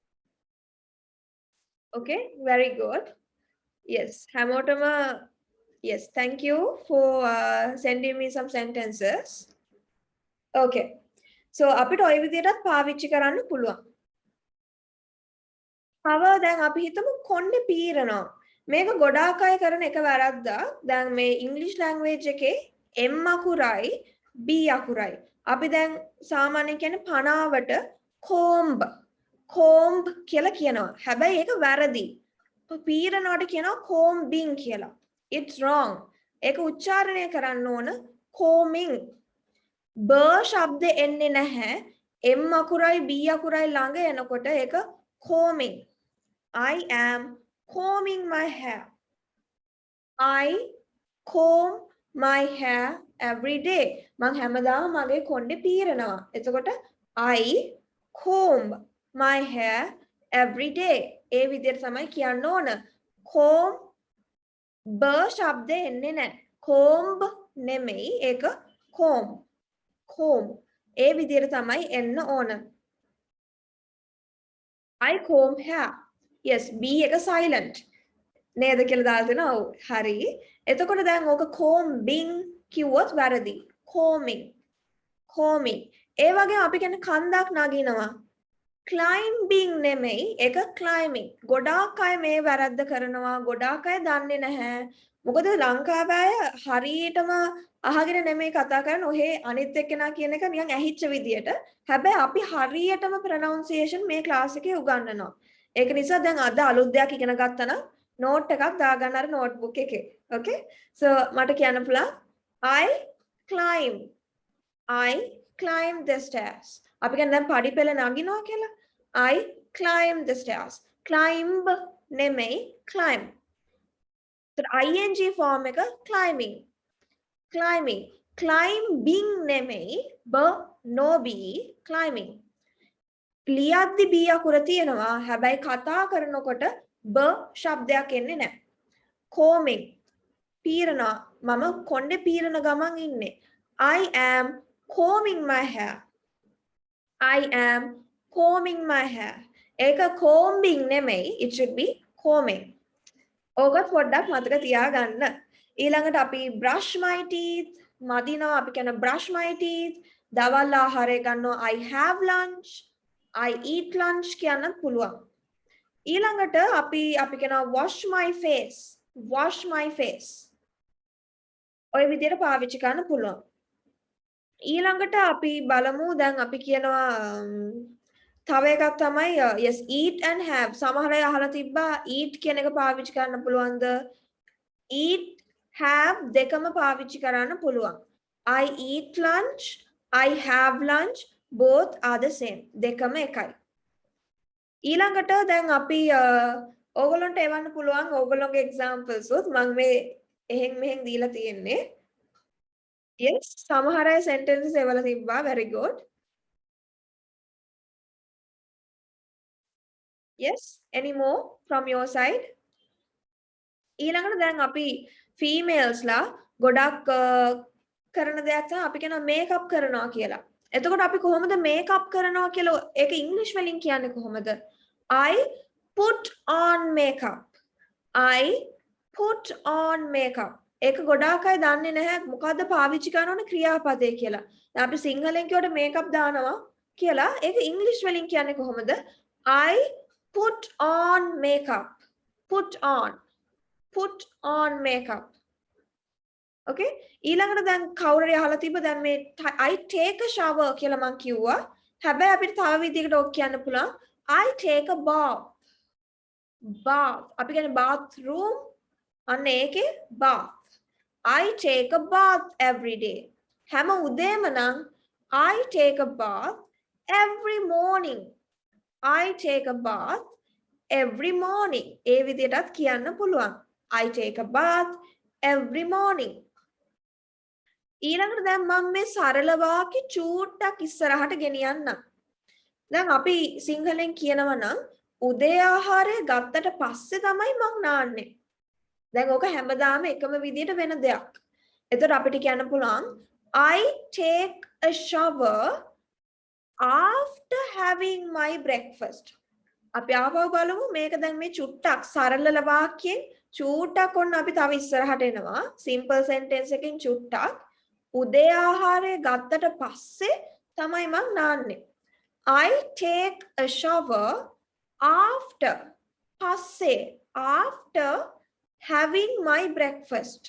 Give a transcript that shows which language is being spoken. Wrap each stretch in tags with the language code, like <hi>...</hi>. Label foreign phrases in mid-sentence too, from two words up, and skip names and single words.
<en>okay very good. yes හැමෝටම yes thank you for sending me some sentences. okay so</en> <si>අපිට ඔය විදිහටත් පාවිච්චි කරන්න පුළුවන්. තව දැන් අපි හිතමු කොණ්ඩේ පීරනවා. මේක ගොඩාක් අය කරන එක වැරද්දක්. දැන් මේ</si> <en>English language</en> <si>එකේ M අකුරයි B අකුරයි. අපි දැන් සාමාන්‍යයෙන් කියන්නේ පනාවට comb කියලා කියනවා. හැබැයි ඒක වැරදි. පීරනවට කියනවා combing කියලා.</si> <en>it's wrong.</en> <si>ඒක උච්චාරණය කරන්න ඕන combing. ब ශබ්ද එන්නේ නැහැ. M අකුරයි B අකුරයි ළඟ එනකොට ඒක combing.</si> <en>I am combing my hair. I comb my hair every day.</en> <si>මං හැමදාම මගේ කොණ්ඩේ පීරනවා. එතකොට</si> <en>I comb my hair every day.</en> <si>ඒ විදිහට තමයි කියන්න ඕන. comb ब ශබ්ද එන්නේ නැහැ. comb නෙමෙයි ඒක comb. comb ඒ විදිහට තමයි එන්න ඕන.</si> <en>I comb hair. yes B</en> <si>එක silent නේද කියලා දාලා දෙනවා. ඔව් හරි. එතකොට දැන් ඕක combing කිව්වොත් වැරදි. combing ඒ වගේ අපි කියන්නේ කන්දක් නගිනවා. climbing නෙමෙයි ඒක climbing. ගොඩාක් අය මේ වැරද්ද කරනවා. ගොඩාක් අය දන්නේ නැහැ. මොකද ලංකාවේ අය හරියටම අහගෙන නෙමෙයි කතා කරන්නේ. ඔහේ අනිත් එක්කෙනා කියන එක නිකන් ඇහිච්ච විදියට. හැබැයි අපි හරියටම pronunciation මේ ක්ලාස් එකේ උගන්වනවා. ඒක නිසා දැන් අද අලුත් දෙයක් ඉගෙන ගත්තා නම් note එකක් දාගන්න අර notebook එකේ.</si> <en>okay so</en> <si>මට කියන්න පුළුවන්</si> <en>I climb the stairs.</en> <si>අපි කියන්නේ දැන් පඩිපෙළ නගිනවා කියලා.</si> <en>I climb the stairs.</en> <si>climb නෙමෙයි climb.</si> <en>ing form</en> <si>එක climbing. climbing නෙමෙයි</si> <en>no b climbing.</en> <si>ලියද්දි B අකුර තියෙනවා. හැබැයි කතා කරනකොට ब ශබ්දයක් එන්නේ නැහැ. combing පීරනවා. මම කොණ්ඩේ පීරන ගමන් ඉන්නේ.</si> <en>I am combing my hair. I am combing my hair.</en> <si>ඒක combing නෙමෙයි.</si> <en>it should be combing.</en> <si>ඕකත් පොඩ්ඩක් මතක තියාගන්න. ඊළඟට අපි</si> <en>brush my teeth</en> <si>මදිනවා. අපි කියන</si> <en>brush my teeth.</en> <si>දවල් ආහාරය ගන්නවා.</si> <en>I have lunch. I eat lunch</en> <si>කියන්නත් පුළුවන්. ඊළඟට අපි කියනවා</si> <en>wash my face.</en> <si>ඔය විදිහට පාවිච්චි කරන්න පුළුවන්. ඊළඟට අපි බලමු දැන් අපි කියනවා තව එකක් තමයි</si> <en>yes eat and have.</en> <si>සමහර අය අහලා තිබ්බා eat කියන එක පාවිච්චි කරන්න පුළුවන්ද?</si> <en>eat have</en> <si>දෙකම පාවිච්චි කරන්න පුළුවන්.</si> <en>I eat lunch, I have lunch both are the same</en> <si>දෙකම එකයි ඊළඟට දැන් අපි ඕගොල්ලන්ට එවන්න පුළුවන් ඕගොල්ලෝගේ examples උත් මම මේ එහෙන් මෙහෙන් දීලා තියෙන්නේ yes සමහර අය sentences එවලා තිබ්බා</si> <en>very good yes any more from your side</en> <si>ඊළඟට දැන් අපි females ලා ගොඩක් කරන දෙයක් තමයි අපි කියනවා මේකප් කරනවා කියලා. එතකොට අපි කොහොමද මේකප් කරනවා කියලා ඒක ඉංග්‍රීසි වලින් කියන්නේ කොහොමද?</si> <en>I put on makeup. I put on makeup.</en> <si>ඒක ගොඩාක් අය දන්නේ නැහැ මොකද්ද පාවිච්චි කරන ඕනේ ක්‍රියාපදේ කියලා. දැන් අපි සිංහලෙන් කියවට මේකප් දානවා කියලා ඒක ඉංග්‍රීසි වලින් කියන්නේ කොහොමද?</si> <en>I put on makeup. Put on makeup.</en> <si>Okay ඊළඟට දැන් කවුරුරි අහලා තිබ්බ දැන් මේ</si> <en>I take a shower</en> <si>කියලා මම කිව්වා හැබැයි අපිට තව විදිහකට ඔක් කියන්න පුළුවන්</si> <en>I take a bath</en> <si>අපි කියන්නේ</si> <en>bathroom</en> <si>අන්න ඒකේ</si> <en>bath I take a bath every day</en> <si>හැම උදේම නම්</si> <en>I take a bath every morning I take a bath every morning</en> <si>ඒ විදිහටත් කියන්න පුළුවන්</si> <en>I take a bath every morning</en> <si>ඊළඟට දැන් මම මේ සරල වාක්‍ය චූට්ටක් ඉස්සරහට ගෙනියන්නම්. දැන් අපි සිංහලෙන් කියනවා නම් උදේ ආහාරය ගත්තට පස්සේ තමයි මං නාන්නේ. දැන් ඕක හැමදාම එකම විදියට වෙන දෙයක්. එතකොට අපිට කියන්න පුළුවන්</si> <en>I take a shower after having my breakfast.</en> <si>අපි ආපහු බලමු මේක දැන් මේ චුට්ටක් සරල වාක්‍යයෙන් චූට්ටක් ඔන්න අපි තව ඉස්සරහට එනවා.</si> <en>simple sentence</en> <si>එකකින් චුට්ටක් උදේ ආහාරය ගත්තට පස්සේ තමයි මං නාන්නේ.</si> <en>I take a shower after පස්සේ after having my breakfast.</en>